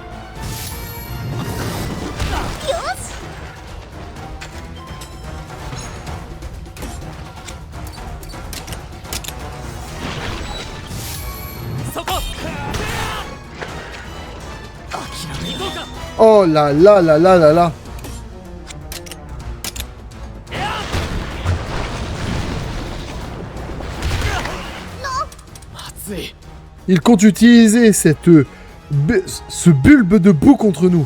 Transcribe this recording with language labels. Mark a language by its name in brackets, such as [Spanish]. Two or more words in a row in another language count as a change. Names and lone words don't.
[Japanese] そこ。諦め行こうか。 [French] Oh là là là là là là. [Japanese] まずい。 [French] Il compte utiliser ce bulbe de boue contre nous.